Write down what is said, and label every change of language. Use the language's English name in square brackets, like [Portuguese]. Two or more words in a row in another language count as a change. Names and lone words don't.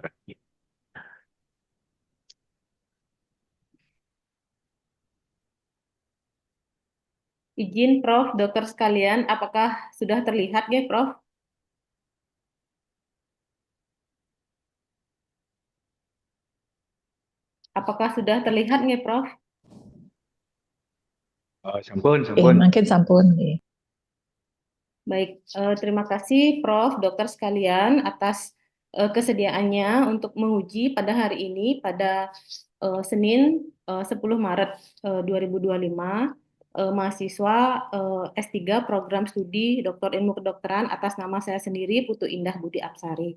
[Indonesian] Izin Prof, dokter sekalian, apakah sudah terlihat ya Prof? Apakah sudah terlihat nggih Prof? Sampun. Makin sampun. Baik, terima kasih Prof, dokter sekalian atas kesediaannya untuk menguji pada hari ini pada Senin 10 Maret 2025 mahasiswa S3 program studi Doktor Ilmu Kedokteran atas nama saya sendiri Putu Indah Budi Apsari.